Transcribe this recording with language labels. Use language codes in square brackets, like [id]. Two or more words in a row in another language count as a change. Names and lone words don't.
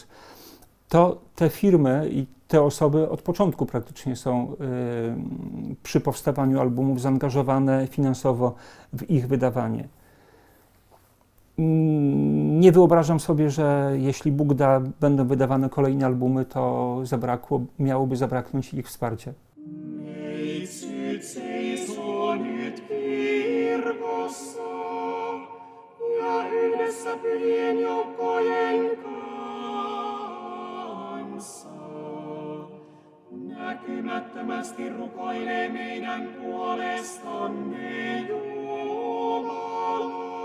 [pl] To te firmy i te osoby od początku praktycznie są przy powstawaniu albumów zaangażowane finansowo w ich wydawanie. Nie wyobrażam sobie, że jeśli Bóg da, będą wydawane kolejne albumy, to miałoby zabraknąć ich wsparcia. [fi] Neitsyt seisoo nyt kirkossa ja yhdessä pyhien joukkojen kanssa näkymättömästi rukoilee meidän puolestamme Jumala.